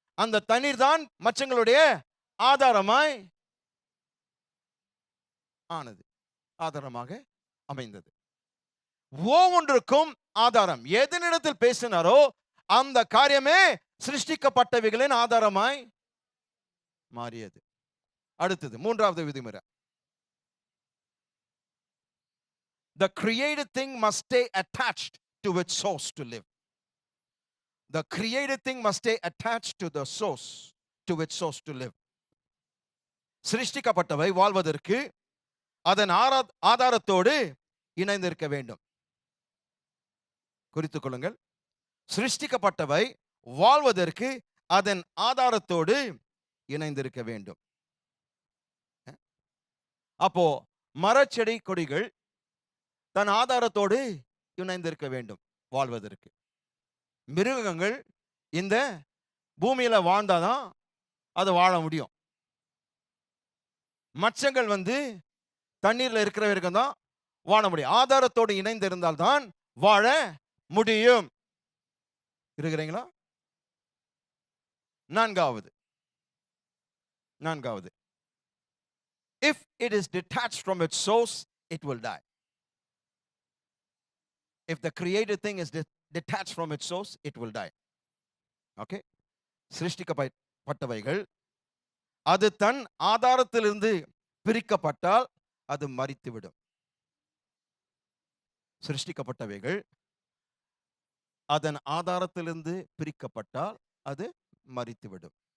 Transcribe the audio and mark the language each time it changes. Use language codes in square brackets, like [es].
[ta] அந்த தண்ணீர் தான் மச்சங்களுடைய ஆதாரமாய் ஆனது, ஆதாரமாக அமைந்தது. ஒவ்வொன்றுக்கும் ஆதாரம். எதனிடத்தில் பேசினாரோ அந்த காரியமே சிருஷ்டிக்கப்பட்டவைகளின் ஆதாரமாய் மாறியது. அடுத்தது மூன்றாவது விதிமுறை. [en] The created thing must stay attached to its source to live. The created thing must stay attached to the source, to its source to live. [ta] சிருஷ்டிக்கப்பட்டவை வாழ்வதற்கு அதன் ஆதாரத்தோடு இணைந்திருக்க வேண்டும். குறித்துக் கொள்ளுங்கள். சிருஷ்டிக்கப்பட்டவை வாழ்வதற்கு அதன் ஆதாரத்தோடு இணைந்திருக்க வேண்டும். அப்போ மரச்செடி கொடிகள் தன் ஆதாரத்தோடு இணைந்திருக்க வேண்டும் வாழ்வதற்கு. மிருகங்கள் இந்த பூமியில வாழ்ந்தாதான் அது வாழ முடியும். மச்சங்கள் வந்து தண்ணீர்ல இருக்கிற வரைக்கும் தான் வாழ முடியும். ஆதாரத்தோடு இணைந்து இருந்தால்தான் வாழ முடியும். இருக்கிறீங்களா? நான்காவது, [en] if it is detached from its source, it will die. If the created thing is detached from its source, it will die. Okay? [ta] சிருஷ்டிக்கப்பட்டவைகள் அது தன் ஆதாரத்திலிருந்து பிரிக்கப்பட்டால் அது மரித்துவிடும். சிருஷ்டிக்கப்பட்டவைகள் அதன் ஆதாரத்திலிருந்து பிரிக்கப்பட்டால் அது மரித்துவிடும்.